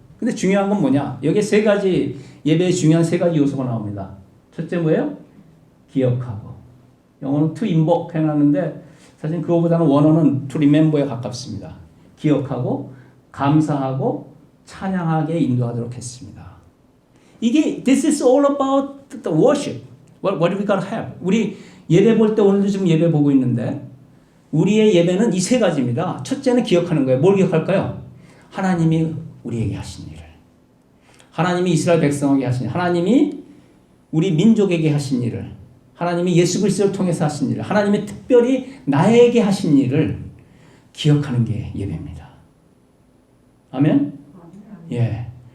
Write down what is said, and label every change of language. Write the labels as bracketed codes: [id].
[ko] 근데 중요한 건 뭐냐? 여기에 예배에 중요한 3가지 요소가 나옵니다. 첫째 뭐예요? 기억하고. 영어는 [en] to invoke [ko] 해놨는데 사실 그거보다는 원어는 [en] to remember [ko] 에 가깝습니다. 기억하고 감사하고 찬양하게 인도하도록 했습니다. 이게 [en] this is all about the worship. What we gotta have. [ko] 우리 예배 볼 때 오늘도 지금 예배 보고 있는데 우리의 예배는 이 3가지입니다. 첫째는 기억하는 거예요. 뭘 기억할까요? 하나님이 우리에게 하신 일을. 하나님이 이스라엘 백성에게 하신 일. 하나님이 우리 민족에게 하신 일을. 하나님이 예수 그리스도를 통해서 하신 일을. 하나님이 특별히 나에게 하신 일을 기억하는 게 예배입니다. 아멘? 예.